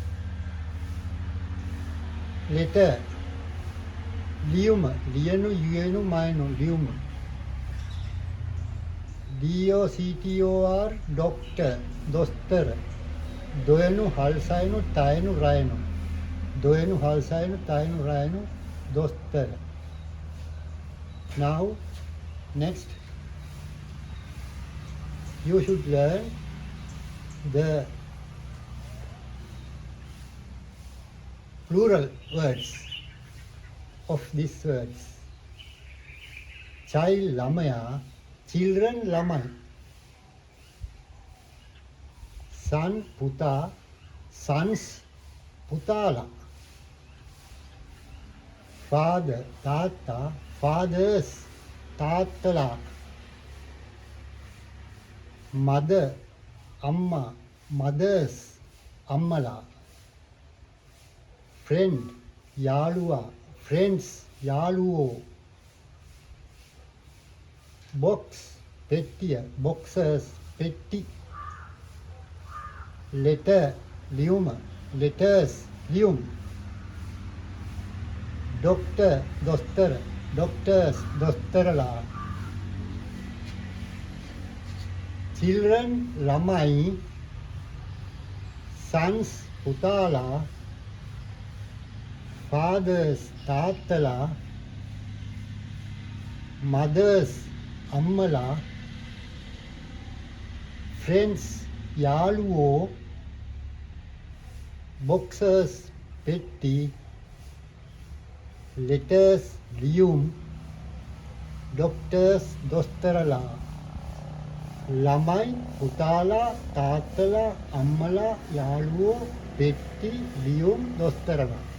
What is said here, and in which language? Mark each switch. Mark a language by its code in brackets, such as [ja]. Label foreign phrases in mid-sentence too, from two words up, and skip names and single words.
[en] Letter, liyuma. [si] ලයන්න, යයන්න, මයන්න, ලියුම. [en] D-O-C-T-O-R, doctor, dostar. [si] දයන්න, හල්සයන්න, තයන්න, රයන්න. දයන්න, හල්සයන්න, තයන්න, රයන්න, දොස්තර. [en] Now, next, you should learn the plural words of these words. Child, lamaya, children, lamai. Son, puta, sons, putala. Father, tata, fathers, tatala. Mother, amma, mothers, ammala. Friend, yaluwa, friends, yaluwo. Box, pettiya, boxers, petti. Letter, liyuma, letters, liyum. Doctor, dostar, doctors, dostarala. Children, lamai. Sons, putala. Fathers, tatala. Mothers, ammala. Friends, yaluwo. Boxers, petti. Letters, liyum. Doctors, dostarala. [si] ළමයි, පුතාලා, තාත්තලා, අම්මලා, යාළුවෝ, පෙට්ටි, ලියුම්, දොස්තරලා.